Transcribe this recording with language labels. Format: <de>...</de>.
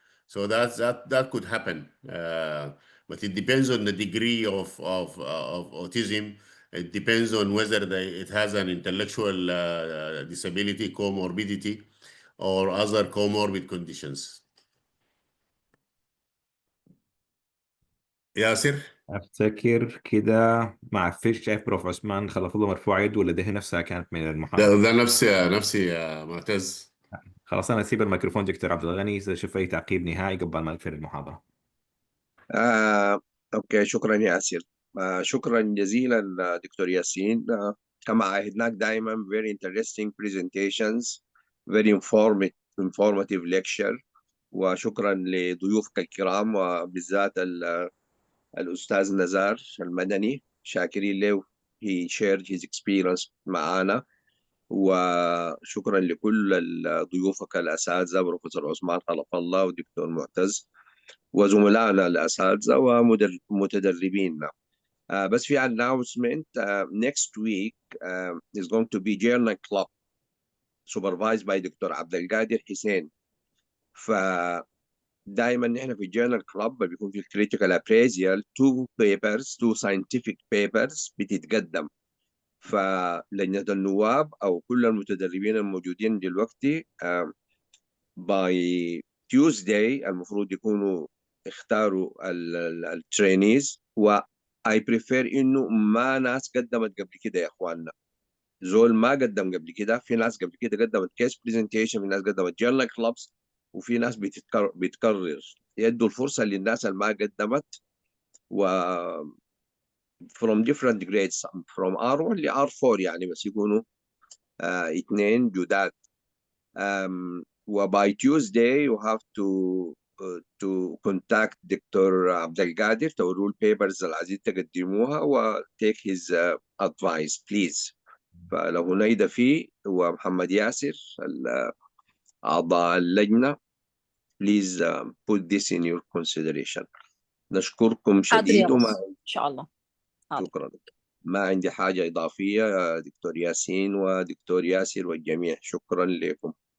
<en>So that could happen, but it depends on the degree of autism. It depends on whether it has an intellectual disability, comorbidity, or other comorbid conditions.</en> <ar>ياسر؟ افتكر كده ما عرفتش، شايف بروف عثمان خلف الله مرفوع يد، ولا ده هي نفسها كانت من المحاضرة؟ ده نفسي يا معتز. خلاص انا اسيب الميكروفون دكتور عبد الغني اذا شوف اي تعقيب نهائي قبل ما نقفل المحاضرة. أوكي، شكرا ياسر. شكرا جزيلا دكتور ياسين. كما عهدناك دائما</ar> <en>very interesting presentations, very informative lecture.</en> <ar>وشكرا لضيوفك الكرام وبالذات الأستاذ نزار المدني، شاكرين له</ar> <en>he shared his experience</en> <ar>معنا. وشكرا لكل ضيوفك الأساتذة بروفيسور عثمان خلف الله ودكتور معتز وزملائنا الأساتذة ومتدربينا. بس في</ar> <en>announcement, next week is going to be journal club supervised by doctor عبد القادر حسين.</en> <ar>فدائما نحن في journal club بيكون في</ar> <en>critical appraisal two scientific papers</en> <ar>بتتقدم. فلجنة النواب أو كل المتدربين الموجودين دلوقتي by Tuesday المفروض يكونوا اختاروا الترينيز. و</ar> <en>I prefer</en> <ar>إنه ما ناس قدمت قبل كده يا إخواننا. زول ما قدم قبل كده، في ناس قبل كده قدمت كيس برزنتيشن، في ناس قدمت جورنال كلابس، وفي ناس بتكرر. يدوا الفرصة للناس اللي ما قدمت و</ar> <en>from different grades from R1</en> <ar>ل R4 يعني، بس يكونوا اثنين جداد.</ar> <en>و by Tuesday you have to contact doctor عبد القادر</en> <ar>توروا البيبرز اللي عايزين تقدموها</ar> <en>و take his advice please. فلو هنيدا فيه ومحمد ياسر</en> <ar>أعضاء اللجنة</ar> <en>please put this in your consideration.</en> <ar>نشكركم حاضر يا شديد بس إن شاء الله. حاضر. شكرا. ما عندي حاجة إضافية يا دكتور ياسين ودكتور ياسر والجميع. شكرا لكم.</ar>